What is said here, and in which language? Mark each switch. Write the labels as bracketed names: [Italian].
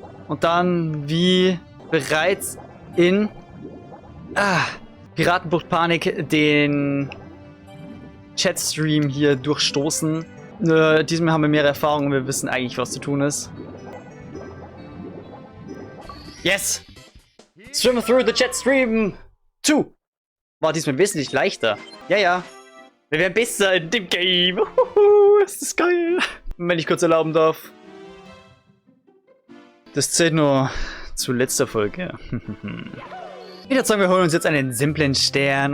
[German] Und dann wie bereits in Piratenbucht Panik den Chatstream hier durchstoßen. Diesmal haben wir mehr Erfahrung und wir wissen eigentlich, was zu tun ist. [English] Yes! Swim through the Chatstream 2! [German] War diesmal wesentlich leichter. Ja, ja. Wir werden besser in dem Game. Ist das geil. Wenn ich kurz erlauben darf. Das zählt nur zu letzter Folge. Ich würde sagen, wir holen uns jetzt einen simplen Stern.